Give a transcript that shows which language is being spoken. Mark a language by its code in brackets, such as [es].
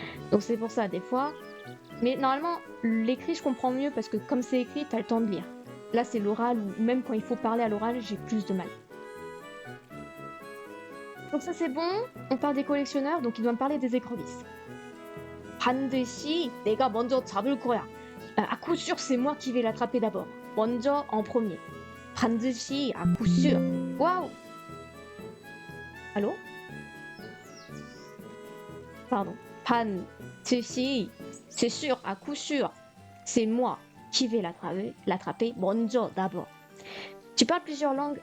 [fr] Donc c'est pour ça des fois. Mais normalement l'écrit je comprends mieux parce que comme c'est écrit t'as le temps de lire. Là c'est l'oral ou même quand il faut parler à l'oral j'ai plus de mal. Donc ça c'est bon, on parle des collectionneurs donc il doit me parler des écrevisses. [ko] 반드시 내가 먼저 잡을 거야. [fr] À coup sûr, c'est moi qui vais l'attraper d'abord. 먼저 en premier. 반드시 à coup sûr. Waouh. Allô? Pardon. 반드시, c'est sûr, à coup sûr. C'est moi qui vais l'attraper. 먼저 d'abord. Tu parles plusieurs langues?